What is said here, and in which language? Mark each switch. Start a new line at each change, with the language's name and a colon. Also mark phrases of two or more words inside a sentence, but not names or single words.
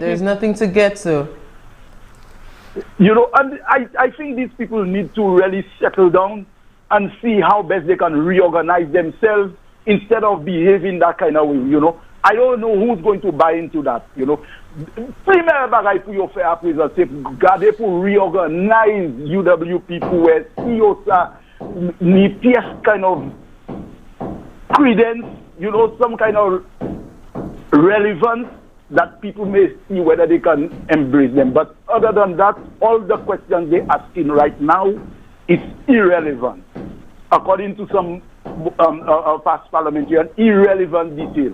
English: There's nothing to get to. You know, and I think these people need to really settle down and see how best they can reorganize themselves instead of behaving that kind of way, you know. I don't know who's going to buy into that, you know.
Saint Lucian Creole French: Premier bagay pou yo fè apre se gade pou reorganize UWP pou wè si yo sa ni pièce
English: kind of credence, you know, some kind of relevance that people may see whether they can embrace them. But other than that, all the questions they're asking right now is irrelevant, according to some past parliamentarian, irrelevant detail.